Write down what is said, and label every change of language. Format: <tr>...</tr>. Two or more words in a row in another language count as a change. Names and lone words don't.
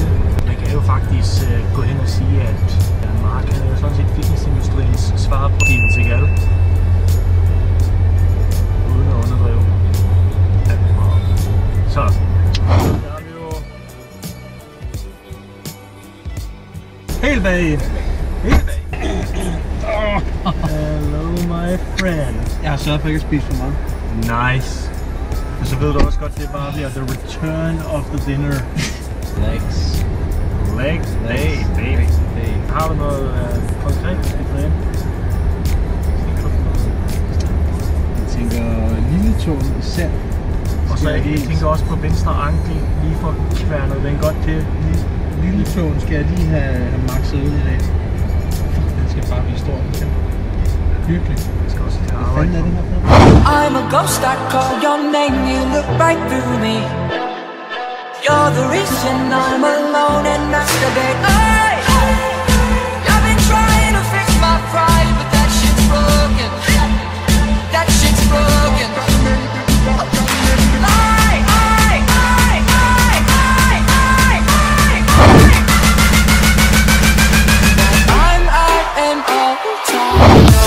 <da>Man kan jo faktisk gå hen og sige, at Mark han er jo sådan set fitnessindustriens svar på Steven Seagal. Uden at underdrive alt for meget. Så, der er vi jo helt bag.</da> <en>Hello my friend.</en> <da>Jeg har sørget for ikke at spise for meget. Nice. Og så ved du også godt, det bare bliver</da> <en>the return of the dinner. Legs. Legs day, baby.</en> <da>Har du noget konkret, du skal træne? Jeg tænker lille tåen især. Og så jeg tænker også på venstre ankel, lige for kværnet den godt til. Lille tåen skal jeg lige have makset ud i dag. Den skal bare blive stor. Hyggelig. Jeg skal også til at arbejde. Hvad fanden er det her?</da> <en>I'm a ghost, I call your name, you look right through me. You're the reason I'm alone and masturbate. I've been trying to fix my pride, but that shit's broken. That shit's broken. I'm out and all the time.</en>